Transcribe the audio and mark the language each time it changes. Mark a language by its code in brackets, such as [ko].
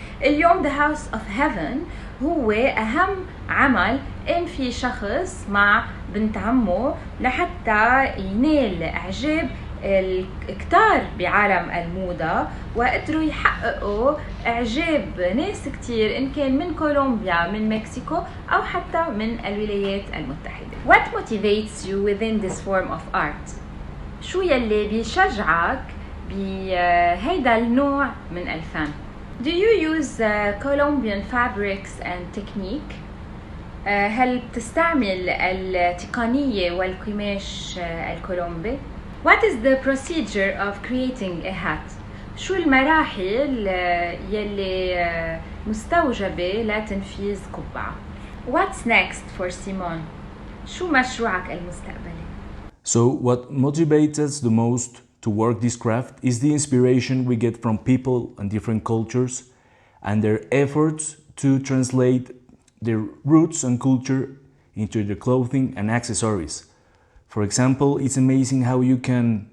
[ar] اليوم The House of Heaven هو أهم عمل قام فيه شخص مع بنت عمه لحتى ينال إعجاب الكتار بعالم الموضة، وقدروا يحققوا إعجاب ناس كتير إن كان من كولومبيا، من مكسيكو، أو حتى من الولايات المتحدة. [en] What motivates you within this form of art? [ar] شو يلي بيشجعك بهيدا النوع من الفن؟ [en] Do you use Colombian fabrics and technique? [ar] هل بتستعمل التقنية والقماش الكولومبي؟ [en] What is the procedure of creating a hat? [ar] شو المراحل يلي مستوجبة لتنفيذ قبعة؟ [en] What's next for Simon? [ar] شو مشروعك المستقبلي؟ [en] So what motivates us the most to work this craft is the inspiration we get from people and different cultures and their efforts to translate their roots and culture into their clothing and accessories. For example, it's amazing how you can